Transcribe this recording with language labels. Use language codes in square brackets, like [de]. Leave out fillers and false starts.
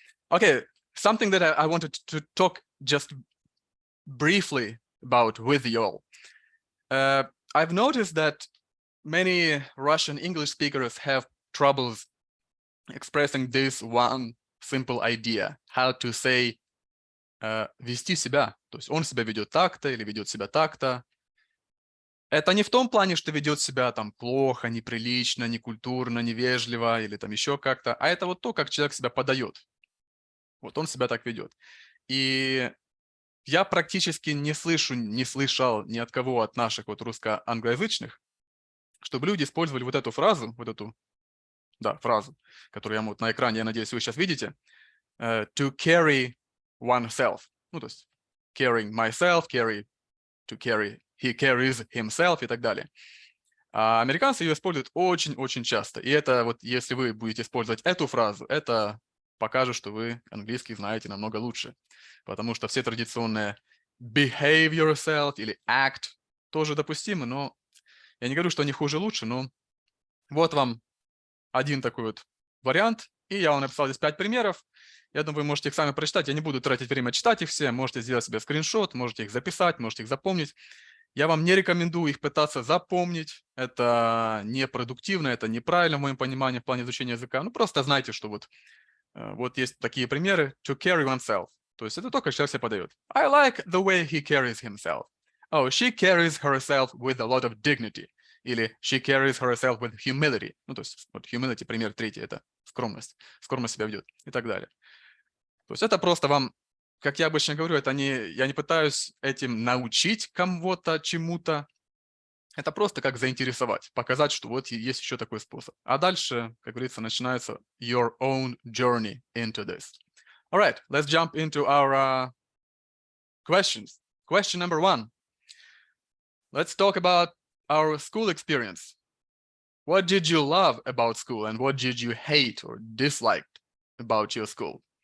[en] Okay, something that I wanted to talk just briefly about with you all. I've noticed that many Russian English speakers have troubles expressing this one simple idea, how to say [ru] вести себя. То есть он себя ведет так-то или ведет себя так-то. Это не в том плане, что ведет себя там плохо, неприлично, некультурно, невежливо или там еще как-то, а это вот то, как человек себя подает. Вот он себя так ведет. И я практически не слышал ни от кого, от наших вот русско-англоязычных, чтобы люди использовали вот эту фразу, фразу, которую я вот на экране, я надеюсь, вы сейчас видите, [en] to carry oneself. [ru] Ну, то есть [en] carrying myself, to carry, he carries himself [ru] и так далее. А американцы ее используют очень-очень часто. И это вот, если вы будете использовать эту фразу, это покажет, что вы английский знаете намного лучше. Потому что все традиционные [en] behave yourself [ru] или act тоже допустимы, но я не говорю, что они хуже, лучше, но вот вам один такой вот вариант. И я вам написал здесь 5 примеров. Я думаю, вы можете их сами прочитать. Я не буду тратить время читать их все. Можете сделать себе скриншот, можете их записать, можете их запомнить. Я вам не рекомендую их пытаться запомнить. Это непродуктивно, это неправильно в моем понимании в плане изучения языка. Ну, просто знайте, что вот есть такие примеры. [en] To carry oneself. [ru] То есть это то, как человек себя подает. [en] I like the way he carries himself. Oh, she carries herself with a lot of dignity. [ru] Или [en] she carries herself with humility. [ru] Ну, то есть вот humility, пример третий, это скромность. Скромность себя ведет и так далее. То есть это просто вам, как я обычно говорю, я не пытаюсь этим научить кого-то чему-то. Это просто как заинтересовать, показать, что вот есть еще такой способ. А дальше, как говорится, начинается [en] your own journey into this. All right, let's jump into our questions. Question number 1. Let's talk about our school experience. What did you love about school and what did you hate or dislike about your school?